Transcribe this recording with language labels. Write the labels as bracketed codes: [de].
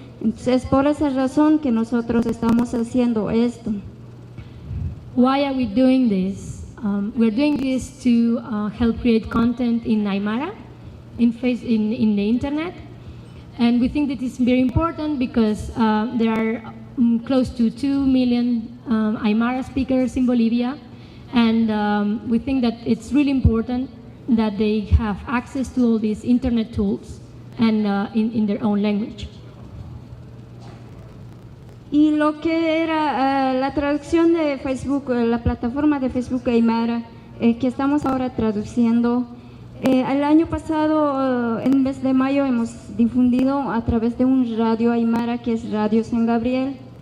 [es] Entonces por esa razón que nosotros estamos haciendo esto. [en] Why are we doing this? We're doing this to help create content in Aymara, in the internet, and we think that it's very important because there are close to 2 million Aymara speakers in Bolivia, and we think that it's really important that they have access to all these internet tools and in their own language. [es] Y lo que era la traducción de Facebook, la plataforma de Facebook Aymara, que estamos ahora traduciendo, el año pasado, en el mes de mayo, hemos difundido a través de un radio Aymara que es Radio San Gabriel.